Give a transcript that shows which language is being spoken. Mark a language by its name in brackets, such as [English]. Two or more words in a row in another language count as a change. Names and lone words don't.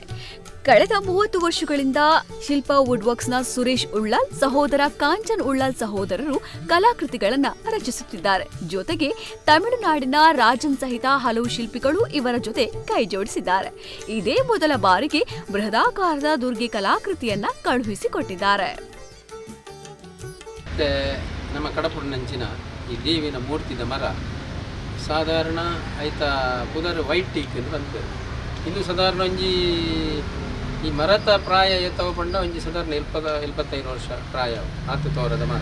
[Kannada] ಕಳೆದ 30 ವರ್ಷಗಳಿಂದ ಶಿಲ್ಪ ವುಡ್ ವರ್ಕ್ಸ್ನ ಸುರೇಶ್ ಉಳ್ಳಾಲ್ ಸಹೋದರ ಕಾಂಚನ್ ಉಳ್ಳಾಲ್ ಸಹೋದರರು ಕಲಾಕೃತಿಗಳನ್ನ ರಚಿಸುತ್ತಿದ್ದಾರೆ. ಜೊತೆಗೆ ತಮಿಳುನಾಡಿನ ರಾಜನ್ ಸಹಿತ ಹಲವು ಶಿಲ್ಪಿಗಳು ಇವರ ಜೊತೆ ಕೈ ಜೋಡಿಸಿದ್ದಾರೆ. ಇದೇ ಮೊದಲ ಬಾರಿಗೆ ಬೃಹದಾಕಾರದ ದುರ್ಗೆ ಕಲಾಕೃತಿಯನ್ನ ಕಳುಹಿಸಿಕೊಟ್ಟಿದ್ದಾರೆ. [Tulu] ನಮ್ಮ ಕಡಪುಡಿನಂಚಿನ ಈ ದೇವಿನ ಮೂರ್ತಿದ ಮರ ಸಾಧಾರಣ ಆಯ್ತ ಪುದರ್ [English] white teak [Tulu] ಬಂತು. ಇದು ಸಾಧಾರಣ ಒಂಜಿ ಈ ಮರತ ಪ್ರಾಯ ಎತ್ತವ ಪಂಡ ಒಂಜಿ ಸಾಧಾರಣ 25 ವರ್ಷ ಪ್ರಾಯ ಆತು ತೋರದ ಮರ.